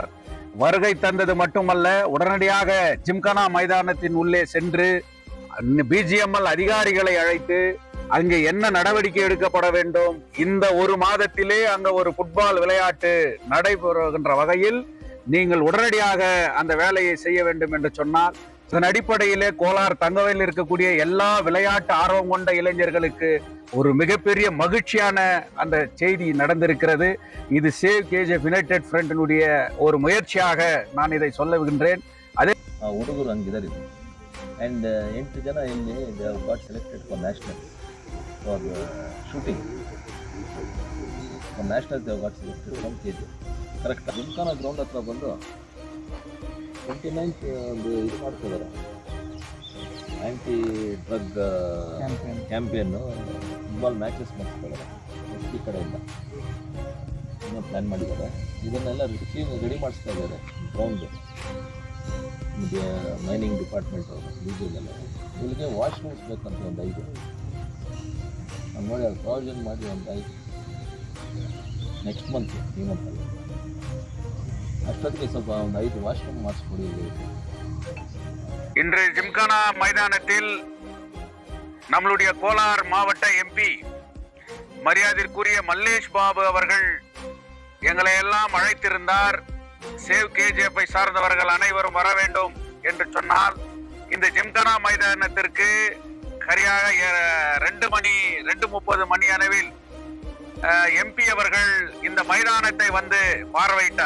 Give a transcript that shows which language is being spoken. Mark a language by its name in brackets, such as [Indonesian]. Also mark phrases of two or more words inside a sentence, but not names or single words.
[Tamil] வருகை தந்தது மட்டுமல்ல, உடனடியாக ஜிம்கானா மைதானத்தின் உள்ளே சென்று BGML அதிகாரிகளை அழைத்து அங்கே என்ன நடவடிக்கை எடுக்கப்பட வேண்டும், இந்த ஒரு மாதத்திலே அங்க ஒரு ஃபுட்பால் விளையாட்டு நடைபெறுகின்ற வகையில் நீங்கள் உடனடியாக அந்த வேலையை செய்ய வேண்டும் என்று சொன்னார். இதன் அடிப்படையிலே கோலார் தங்கவயலில் இருக்கக்கூடிய எல்லா விளையாட்டு ஆர்வம் கொண்ட இளைஞர்களுக்கு ஒரு மிகப்பெரிய மகிழ்ச்சியான அந்த செய்தி நடந்திருக்கிறது. இது சேவ் KGF யுனைடெட் ஃப்ரண்டினுடைய ஒரு முயற்சியாக நான் இதை சொல்லுகின்றேன். அதே [Kannada] ಹುಡುಗರು ಹಂಗಿದ್ದಾರೆ [English] ಆ್ಯಂಡ್ [Kannada] 8 ಜನ ಇಲ್ಲಿ [English] they have got selected for national for shooting. for national they have got selected from KGF. correct. [Kannada] ಜಿಮ್ಖಾನಾ ಗ್ರೌಂಡ್ ಹತ್ರ ಬಂದು 29th ಒಂದು ಇದು ಮಾಡ್ತಿದ್ದಾರೆ, [English] anti drug campaign football matches [Kannada] ಮಾಡಿಸ್ತಿದ್ದಾರೆ ಈ ಕಡೆಯಿಂದ ಇನ್ನೂ ಪ್ಲ್ಯಾನ್ ಮಾಡಿದ್ದಾರೆ. ಇದನ್ನೆಲ್ಲ ರೆಡಿ ಮಾಡಿಸ್ತಾ ಇದ್ದಾರೆ ಗ್ರೌಂಡು. ನಿಮಗೆ [English] mining department [Kannada] ಅವರು BGML ಇಲ್ಲಿಗೆ ವಾಶ್ರೂಮ್ಸ್ ಬೇಕಂತ ಒಂದು 5 ನಾನು ನೋಡಿ ಅದು ಪ್ರಾವಿಷನ್ ಮಾಡಿ ಒಂದು 5 [English] next month [Kannada] ಈ ಮಂತಲ್ಲಿ அஷ்டத்துக்கு ಸ್ವಲ್ಪ ಒಂದು 5 வாஷ்ரூம் ಮಾಡಿಸ್ಕೊಡಿ. [Tamil] இன்று ஜிம்கானா மைதானத்தில் நம்மளுடைய கோலார் மாவட்ட MP மரியாதைக்குரிய மல்லேஷ் பாபு அவர்கள் எங்களை எல்லாம் அழைத்திருந்தார். சேவ் KGF சார்ந்தவர்கள் அனைவரும் வர வேண்டும் என்று சொன்னால் இந்த ஜிம்கானா மைதானத்திற்கு சரியாக 2:30 மணி அளவில் MP அவர்கள் இந்த மைதானத்தை வந்து பார்வையிட்டார்.